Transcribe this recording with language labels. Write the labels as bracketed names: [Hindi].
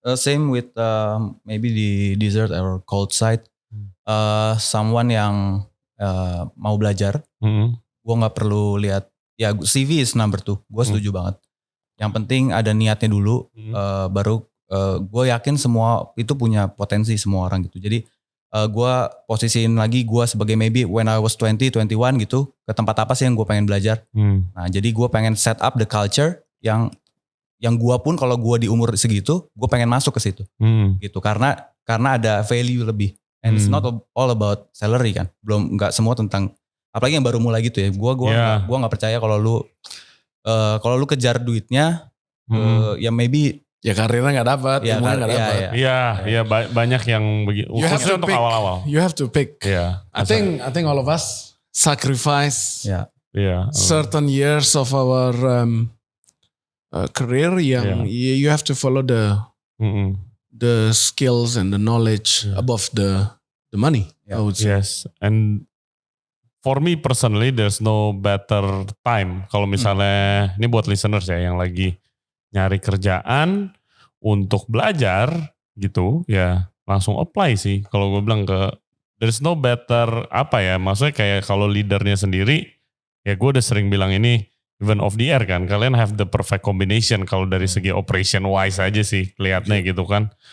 [English] Same with maybe the dessert or cold side. [Indonesian] Someone yang mau belajar. Gue gak perlu lihat. Ya CV is number 2, gue setuju banget. Yang penting ada niatnya dulu, baru gue yakin semua itu punya potensi semua orang gitu. Jadi gue posisiin lagi gue sebagai [English] maybe when I was 20, 21 [Indonesian] gitu, ke tempat apa sih yang gue pengen belajar. Nah jadi gue pengen [English] set up the culture [Indonesian] yang gue pun kalau gue di umur segitu, gue pengen masuk ke situ. Gitu, karena ada value lebih. [English] And it's not all about salary [Indonesian] kan, belum nggak semua tentang, apalagi yang baru mulai gitu ya. Gua nggak percaya kalau lu kejar duitnya, ya maybe ya karirnya nggak dapat, ilmunya nggak dapat. Iya, banyak yang begitu. Khususnya untuk awal-awal. [English] You have to pick. Yeah. I think all of us sacrifice certain years of our career [Indonesian] yang [English] you have to follow the skills and the knowledge above the money. I would say. Yes, and for me personally, there's no better time. [Indonesian] Kalau misalnya, ini buat listeners ya yang lagi nyari kerjaan untuk belajar gitu, ya langsung apply sih. Kalau gue bilang [English] there's no better [Indonesian] maksudnya kayak kalau leadernya sendiri, ya gue udah sering bilang ini, even off the air kan, kalian [English] have the perfect combination [Indonesian] kalau dari segi operation wise aja sih kelihatannya gitu kan.